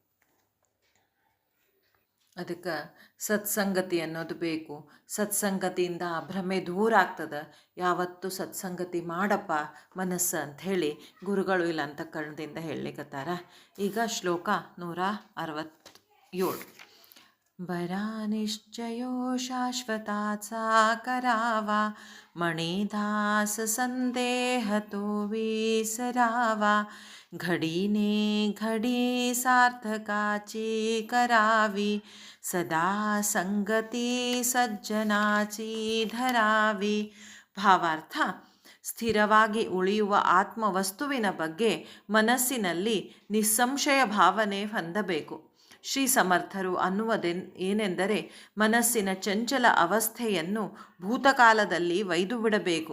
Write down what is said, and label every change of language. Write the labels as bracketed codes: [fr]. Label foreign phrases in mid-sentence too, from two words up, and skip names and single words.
[kn] ಅದಕ್ಕೆ ಸತ್ಸಂಗತಿ ಅನ್ನೋದು ಬೇಕು. ಸತ್ಸಂಗತಿಯಿಂದ ಆ ಭ್ರಮೆ ದೂರ ಆಗ್ತದೆ. ಯಾವತ್ತು ಸತ್ಸಂಗತಿ ಮಾಡಪ್ಪ ಮನಸ್ಸು ಅಂಥೇಳಿ ಗುರುಗಳು ಇಲ್ಲ ಅಂತಃಕರಣದಿಂದ ಹೇಳಲಿಕ್ಕತ್ತಾರ. ಈಗ ಶ್ಲೋಕ 167. [mr] बरा निश्चयो शाश्वताचा करावा, मणिदास संदेह तो विसरावा, घडीने घडी सार्थकाची करावी, सदा संगती सज्जनाची धरावी. [kn] ಭಾವಾರ್ಥ: ಸ್ಥಿರವಾಗಿ ಉಳಿಯುವ ಆತ್ಮವಸ್ತುವಿನ ಬಗ್ಗೆ ಮನಸ್ಸಿನಲ್ಲಿ ನಿಸ್ಸಂಶಯ ಭಾವನೆ ಹೊಂದಬೇಕು. ಶ್ರೀ ಸಮರ್ಥರು ಏನೆಂದರೆ ಮನಸ್ಸಿನ ಚಂಚಲ ಅವಸ್ಥೆಯನ್ನು ಭೂತಕಾಲದಲ್ಲಿ ಒಯ್ದು ಬಿಡಬೇಕು.